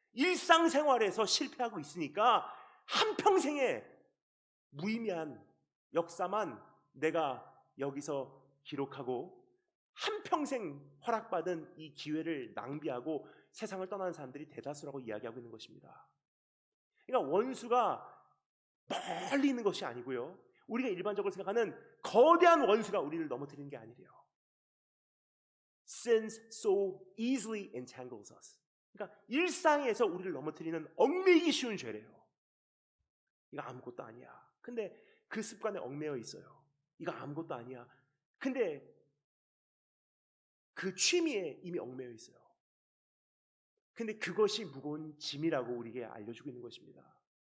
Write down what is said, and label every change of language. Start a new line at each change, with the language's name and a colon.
Korean: 일상생활에서 실패하고 있으니까 한평생의 무의미한 역사만 내가 여기서 기록하고 한평생 허락받은 이 기회를 낭비하고 세상을 떠나는 사람들이 대다수라고 이야기하고 있는 것입니다. 그러니까 원수가 멀리 있는 것이 아니고요, 우리가 일반적으로 생각하는 거대한 원수가 우리를 넘어뜨리는 게 아니래요.
English: Sins so easily entangles us.
Korean: 그러니까 일상에서 우리를 넘어뜨리는 얽매이기 쉬운 죄래요. 이거 아무것도 아니야. 근데 그 습관에 얽매여 있어요. 이거 아무것도 아니야. 근데 그 취미에 이미 얽매여 있어요. 근데 그것이 무거운 짐이라고 우리에게 알려주고 있는 것입니다.